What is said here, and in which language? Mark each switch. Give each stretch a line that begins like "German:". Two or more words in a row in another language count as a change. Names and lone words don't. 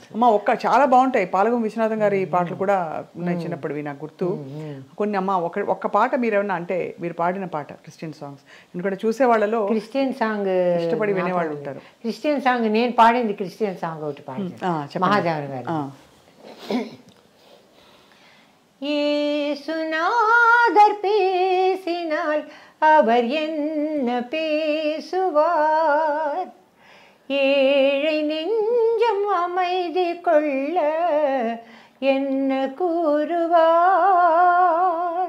Telugu: అమ్మ చాలా బాగుంటాయి. పాలగం విశ్వనాథం గారి పాటలు కూడా ఉన్నాయి చిన్నప్పటివి నాకు గుర్తు కొన్ని. అమ్మ ఒక్క పాట మీరు ఏమన్నా అంటే మీరు పాడిన పాట
English: Christian songs,
Telugu: ఎందుకంటే చూసే వాళ్ళలో
English: Christian song
Telugu: ఇష్టపడి వినేవాళ్ళు ఉంటారు.
English: Christian song
Telugu: నేను పాడింది
English: Christian song
Telugu: ఒకటి పాడింది మహాదేవన్ గారు.
Tamil: ஏசுநாதர் பேசினால் அவர் என்ன பேசுவார், ஏழை நெஞ்சம் அமைதி கொள்ள என்ன கூறுவார்.